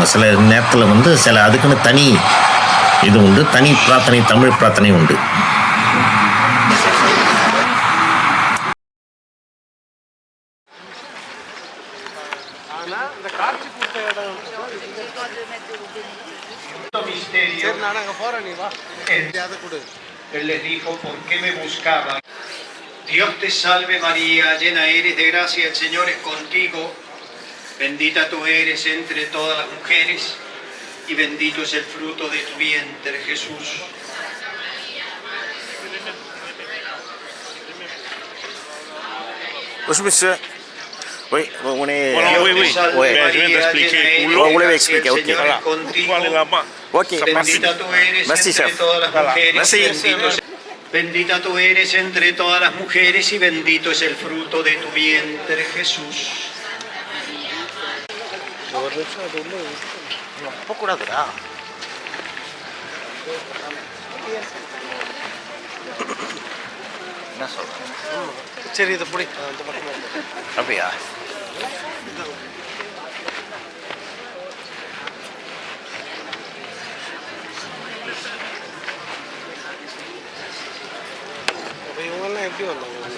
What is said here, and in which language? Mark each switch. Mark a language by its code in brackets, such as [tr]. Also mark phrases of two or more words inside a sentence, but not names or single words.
[ta] சில நேரத்தில் வந்து சில அதுக்குன்னு தனி இது உண்டு, தனி பிரார்த்தனை, தமிழ் பிரார்த்தனை உண்டு. ஆனால் இந்த காட்சி கொடுத்த இடம் சரி, நான் அங்கே போகிறேன், நீ வா, அதை கொடு. [es] Él les dijo, ¿por qué me buscaban? Dios te salve María, llena eres de gracia, el Señor es contigo. Bendita tú eres entre todas las mujeres y bendito es el fruto de tu vientre, Jesús. [fr] Monsieur, oui, on est... [es] Dios te salve María, llena eres de gracia, el Señor es contigo. Ok, Bendita tú eres entre todas las mujeres y bendita tú eres entre todas las mujeres y bendito es el fruto de tu vientre, Jesús. [ta] சரி, இதை பிடி, அந்த பக்கம் அப்படியா? இவங்கெல்லாம் எப்படி வந்தாங்க?